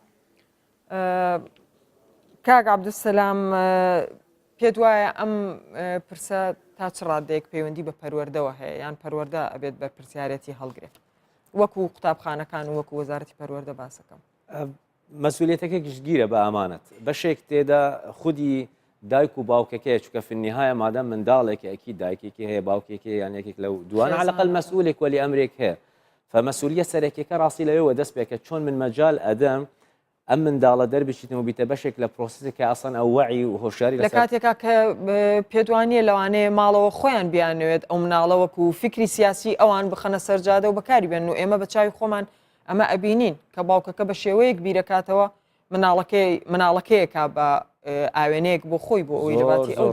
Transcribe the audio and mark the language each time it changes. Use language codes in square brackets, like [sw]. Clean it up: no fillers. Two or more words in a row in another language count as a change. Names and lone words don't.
[ckb] کاک عەبدولسەلام پێت وایە ئەم پرسە تا چ ڕادەیەک پەیوەندی بە پەروەردەوە هەیە یان پەروەردە ئەبێت بە پرسیارەتی هەڵگرێت وەکو قوتابخانەکان و وەکو وەزارەتی پەروەردە باسەکەم مەسئولیتەکە گشتگیرە بە ئامانەت بەشێک تێدا خودی دایک و باوکەکەی چکە [ar] في النهاية [ckb] مادام منداڵێکی ئەکی دایکێکی هەیە باوکێکی یان یەکێک لەو دوانە [ar] على الأقل [ckb] مەسئولێک وەلی ئەمرێک هەیە فمەسئولیە سەرەکیەکە ڕاستی لەوێەوە دەست پێکە چۆن من مەجال ئەدەم ئەم منداڵە دەربچیتەوە بیتە بەشێک لە پرۆسسێکە ئاسان ئەو وەعی و هۆشیاری لە کاتێکا کە پێت وانیە لەوانەیە ماڵەوە خۆیان بیانوێت ئەو مناڵە وەکو فکری سیاسی ئەوان بخەنە سەرجادە و بەکاری بێن و ئێمە بە چاوی خۆمان ئەمە ئەبینین کە باوکەکە بە شێوەیەک بیرەکاتەوە مناڵەکەیەکا بە ئاوێنەیەک بۆ خۆی بۆ ئەوەی لەباتی ئەو